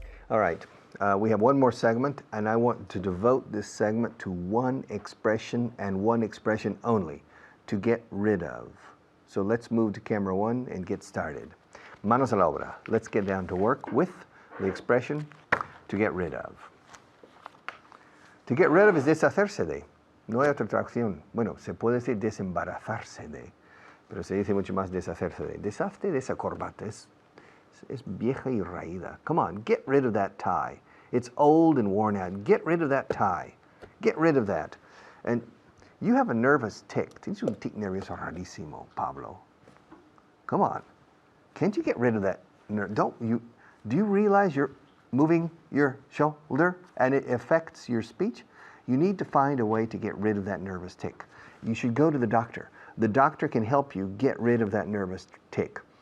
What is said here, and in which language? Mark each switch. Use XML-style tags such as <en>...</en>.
<en>All right, we have one more segment, and I want to devote this segment to one expression and one expression only, to get rid of. So let's move to camera one and get started.</en> <es>Manos a la obra.</es> <en>Let's get down to work with the expression to get rid of.</en> <es>To get rid of es deshacerse de. No hay otra traducción. Bueno, se puede decir desembarazarse de, pero se dice mucho más deshacerse de. Deshazte de esa corbata. Es vieja y raída.</es> <en>Come on, get rid of that tie. It's old and worn out. Get rid of that tie. Get rid of that. And you have a nervous tic.</en> <es>Tienes un tic nervioso rarísimo, Pablo.</es> <en>Come on. Can't you get rid of that? Do you realize you're moving your shoulder and it affects your speech? You need to find a way to get rid of that nervous tic. You should go to the doctor. The doctor can help you get rid of that nervous tic.</en>